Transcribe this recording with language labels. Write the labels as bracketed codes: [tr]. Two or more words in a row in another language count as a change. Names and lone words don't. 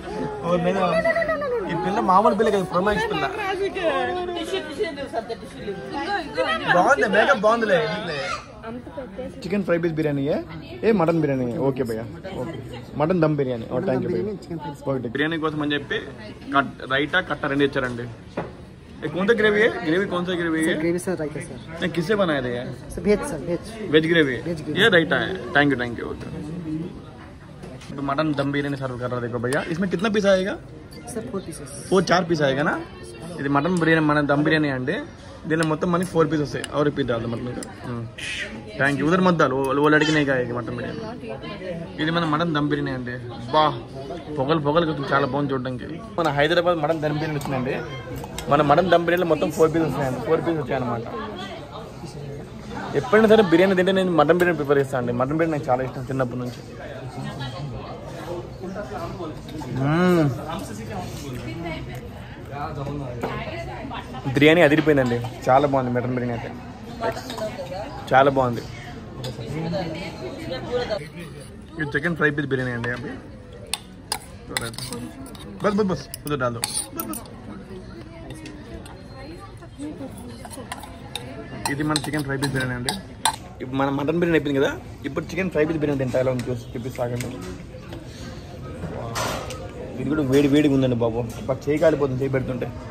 [te] ఈ పిల్ల మామూలు పిల్ల కదా, ప్రొమాక్స్ పిల్ల. బాగుంది, మేకప్ బాగుందిలే. చికెన్ ఫ్రై పీస్ బిర్యానీ ఏ మటన్ బిర్యానీ. ఓకే భయ్యా, ఓకే మటన్ దమ్ బిర్యానీ. [en] thank you [te] భయ్యా. బిర్యానీ కోసం అని చెప్పి రైతా కట్ట 2 ఇచ్చారండి. [hi] कौन सा ग्रेवी है? ग्रेवी कौन सा ग्रेवी है? ग्रेवी सर राइता सर। नहीं किससे बनाया था? सर वेज सर, वेज ग्रेवी। ये राइता है। [en] thank you okay. [hi] तो मटन दम बिरयानी सर्व कर रहा देखो भैया। इसमें कितना पीस आएगा सर? 4 पीसेस। 4 पीस आएगा ना। [te] ఇది మటన్ బిర్యానీ, మన దమ్ బిర్యానీ అండి. దీనిలో మొత్తం మనకి 4 పీస్ వస్తాయి. [hi] और रिपीट डाल दो मतलब [en] thank you. [hi] उधर मत डालो, वो लड़की नहीं खाएगी मटन बिरयानी। [te] ఇది మన మటన్ దమ్ బిర్యానీ అండి. బా పొగలు చాలా బాగుంది చూడడానికి. మన హైదరాబాద్ మటన్ దమ్ బిర్యానీ వచ్చిందండి. మన మటన్ దమ్ బిర్యానీలో మొత్తం 4 పీసెస్ వస్తాయండి. 4 పీసెస్ వచ్చాయన్నమాట. ఎప్పుడైనా సరే బిర్యానీ తింటే నేను మటన్ బిర్యానీ ప్రిఫర్ చేస్తాను అండి. మటన్ బిర్యానీ నాకు చాలా ఇష్టం చిన్నప్పటి నుంచి. బిర్యానీ అదిరిపోయిందండి. చాలా బాగుంది మటన్ బిర్యానీ అయితే. చాలా బాగుంది. ఇది చికెన్ ఫ్రై పీస్ బిర్యానీ అండి. [hi] అవి बस बस बस उधर डाल दो. [te] ఇది మన చికెన్ ఫ్రై పీస్ బిర్యానీ అండి. ఇప్పుడు మన మటన్ బిర్యానీ అయిపోయింది కదా, ఇప్పుడు చికెన్ ఫ్రై పీస్ బిర్యానీ తింటా. ఎలా ఉంది చూపిస్తాగండి. ఇది కూడా వేడిగా ఉందండి బాబు. చేయి కాలిపోతుంది చేయి పెడుతుంటే.